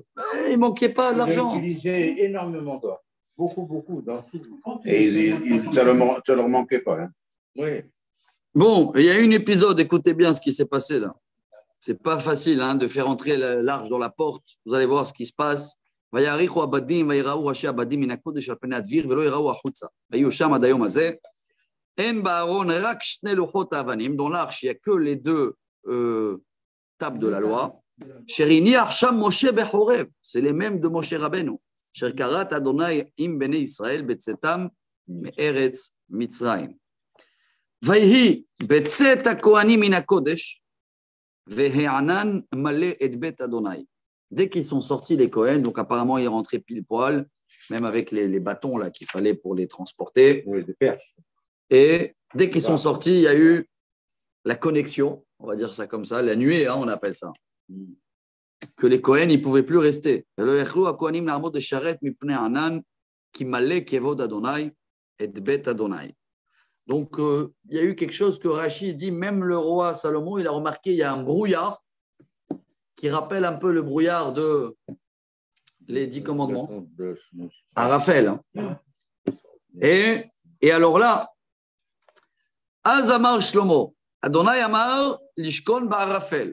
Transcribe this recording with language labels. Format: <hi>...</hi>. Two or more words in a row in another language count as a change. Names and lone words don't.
<fr>Il ne manquait pas d'argent. Ils utilisaient énormément d'or. Beaucoup, beaucoup. Dans tout. Et ça ne leur manquait pas. Hein. Oui. Bon, il y a un épisode, écoutez bien ce qui s'est passé là. C'est pas facile hein, de faire entrer l'arche dans la porte. Vous allez voir ce qui se passe.</fr> <he>ויעריכו עבדים ויראו ראשי עבדים מן הקודש על פני הדביר ולא יראו החוצה. והיו שם עד היום הזה. אין בארון רק 2 לוחות האבנים.</he> <fr>Dans l'arche, il n'y a que les 2 tables de la loi.</fr> <he>שהניח שם משה בחורב.</he> <fr>C'est les mêmes de Moshe Rabbeinu.</fr> <he>אשר כרת אדוני עם בני ישראל בצאתם מארץ מצרים. ויהי בצאת הכהנים מן הקודש, והענן מלא את בית אדוני.</he> <fr>Dès qu'ils sont sortis, les Cohen, donc apparemment ils rentraient pile poil, même avec les bâtons là qu'il fallait pour les transporter. Oui, des perches. Et dès qu'ils sont sortis, il y a eu la connexion, on va dire ça comme ça, la nuée, hein, on appelle ça. Que les Cohen, ils ne pouvaient plus rester.</fr> <he>ולא יכלו הכהנים לעמוד לשרת מפני הענן, כי מלא כבוד אדוני את בית אדוני.</he> <fr>Donc, il y a eu quelque chose que Rachi dit, même le roi Salomon, il a remarqué, il y a un brouillard qui rappelle un peu le brouillard de les 10 commandements. À Raphaël. Hein. Et alors là,</fr> <he>אז אמר שלמה ה׳ אמר לשכון בערפל.</he>